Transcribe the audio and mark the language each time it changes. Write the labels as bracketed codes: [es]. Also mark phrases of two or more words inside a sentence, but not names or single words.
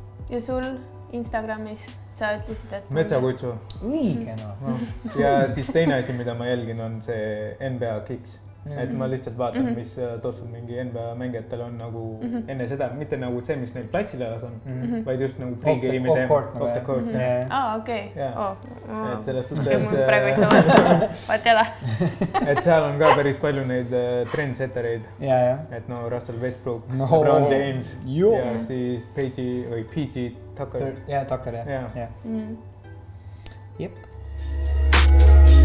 [et] Ja sul Instagramis sa ütlesid, et... Metsakuitsu. Õige, no. Ja siis teine asi, mida ma jälgin, on see NBA Kicks. Et ma lihtsalt vaatan, mis tossul mingi NBA mängijatel on nagu enne seda, mitte nagu see, mis neil platsil elas on, vaid just nagu pre-game'i teema. [en] Off the court. [et] Okei. Et selles suhtes... Mul praegu ei saa vaat jälle. Et seal on ka päris palju neid trendsettereid. Et no Russell Westbrook, LeBron James ja siis PG Tucker. Tucker, jah. Jep.